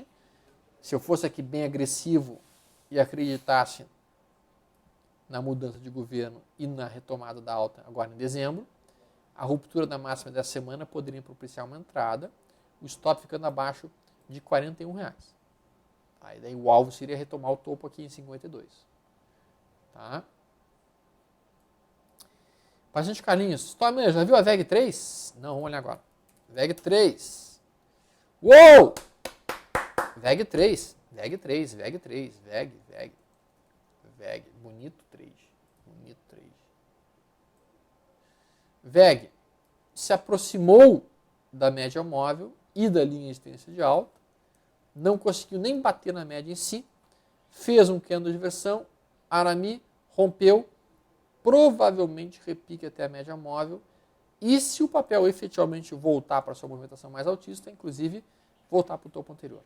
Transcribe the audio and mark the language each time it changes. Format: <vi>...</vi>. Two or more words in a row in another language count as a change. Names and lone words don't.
<pt>Se eu fosse aqui bem agressivo e acreditasse na mudança de governo e na retomada da alta agora em dezembro, a ruptura da máxima dessa semana poderia propiciar uma entrada, o stop ficando abaixo de R$ 41. Aí daí o alvo seria retomar o topo aqui em 52. Tá? Paciente Carlinhos, já viu a VEG 3? Não, vamos olhar agora. VEG 3. Uou! VEG 3. VEG 3, VEG 3, VEG. Bonito 3. Bonito 3. VEG se aproximou da média móvel e da linha de tendência de alta, não conseguiu nem bater na média em si, fez um candle de inversão, Arami rompeu, provavelmente repique até a média móvel, e se o papel efetivamente voltar para sua movimentação mais altista, inclusive voltar para o topo anterior.</pt>